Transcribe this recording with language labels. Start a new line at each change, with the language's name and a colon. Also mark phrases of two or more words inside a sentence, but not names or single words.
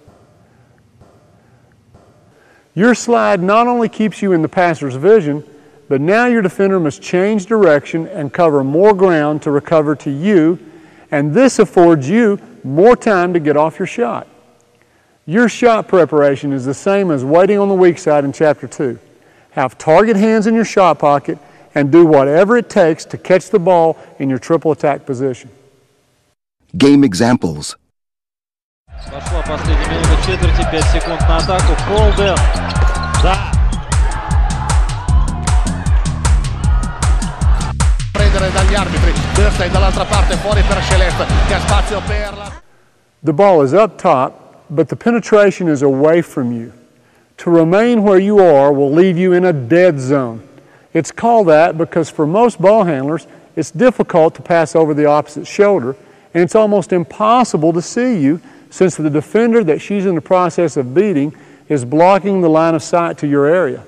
English: Your slide not only keeps you in the passer's vision, but now your defender must change direction and cover more ground to recover to you, and this affords you more time to get off your shot. Your shot preparation is the same as waiting on the weak side in Chapter 2. Have target hands in your shot pocket and do whatever it takes to catch the ball in your triple attack position. Game examples.
Russian: Пошла последняя минута четверти, 5 секунд на атаку. Холден. Да.
Italian: Prendere dagli arbitri. Durstein dall'altra parte, fuori per Celeste, che ha spazio per la...
English: The ball is up top, but the penetration is away from you. To remain where you are will leave you in a dead zone. It's called that because for most ball handlers, it's difficult to pass over the opposite shoulder, and it's almost impossible to see you since the defender that she's in the process of beating is blocking the line of sight to your area.